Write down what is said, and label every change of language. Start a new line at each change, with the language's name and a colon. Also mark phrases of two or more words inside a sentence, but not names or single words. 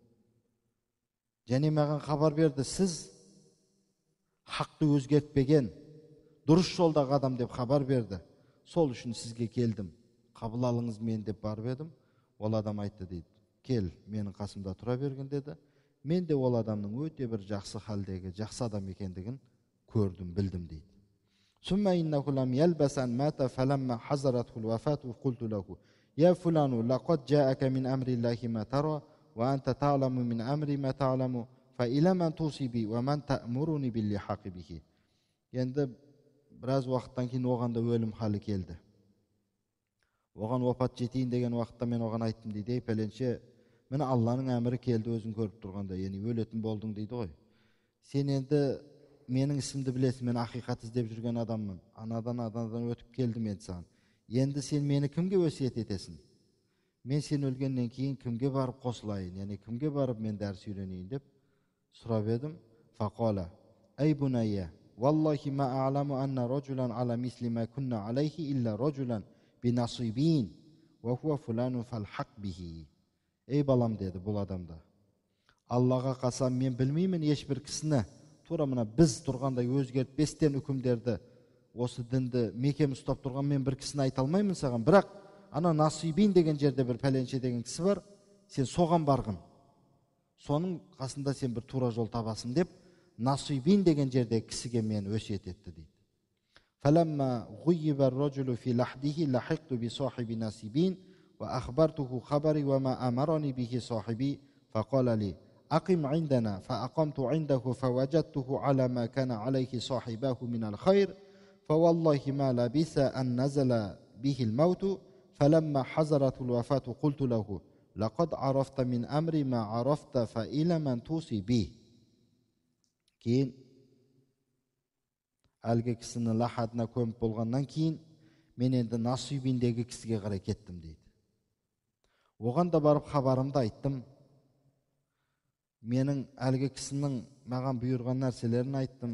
Kazakh: Және маған хабар берді, сіз хақты өзгертпеген, дұрыс жолдағы адам деп хабар берді. Сол үшін сізге келдім. Қабыл алыңыз мен деп барып едім. Ол адам айтты дейді, кел, менің қасымда тұра берген деді. Мен де ол адамның өте бір жақсы халдегі, жақсы адам екендігін көрдім, білдім дейді.
Arabic: ثم إنه لم يلبس أن مات فلما حضرته الوفاة قلت له يا فلان لقد جاءك من أمر الله ما ترى وأنت تعلم من أمر ما تعلم فإلى من توصي بي ومن تأمرني باللحاق به.
Kazakh: Енді біраз уақыттан кейін оған да өлім халі келді. Оған вафат жетейін деген уақытта мен оған айттым дейді, пәленше, міне Алланың әмірі келді өзің көріп тұрғанда, яғни өлетін болдың дейді ғой. Сен енді менің ісімді білесің, мен ақиқат іздеп жүрген адаммын. Анадан өтіп келдім мен саған. Енді сен мені кімге өсиет етесің? Мен сен өлгеннен кейін кімге барып қосылайын, яғни кімге барып мен дәріс үйренейін деп сұрап едім.
Arabic: فقال أي بني, والله ما أعلم أن رجلا على مثل ما كنا عليه إلا رجلا بنصيبين وهو فلان فالحق به.
Kazakh: Ей балам деді бұл адамда, Аллаға қасам, мен білмеймін ешбір кісіні тура мына біз тұрғандай өзгертпестен үкімдерді, осы дінді мекем ұстап тұрған мен бір кісіні айта алмаймын саған, бірақ ана насибин деген жерде бір пәленше деген кісі бар, сен соған барғын, соның қасында сен бір тура жол табасың деп, насибин деген жерде кісіге мен өсиет етті дейді.
Arabic: فلما غيب الرجل في لحده لحقت بصاحب ناسبين وأخبرته خبري وما أمرني به صاحبي فقال لي أقم عندنا فأقمت عنده فوجدته على ما كان عليه صاحباه من الخير فوالله ما لبث أن نزل به الموت فلما حضرت الوفاة قلت له لقد عرفت من أمر ما عرفت فإلى من توصي به.
Kazakh: Кейін әлгі кісіні лахадына көміп болғаннан кейін мен енді насибиндегі кісіге қарай кеттім дейді. Оған да барып хабарымды айттым. Менің әлгі кісінің маған бұйырған нәрселерін айттым.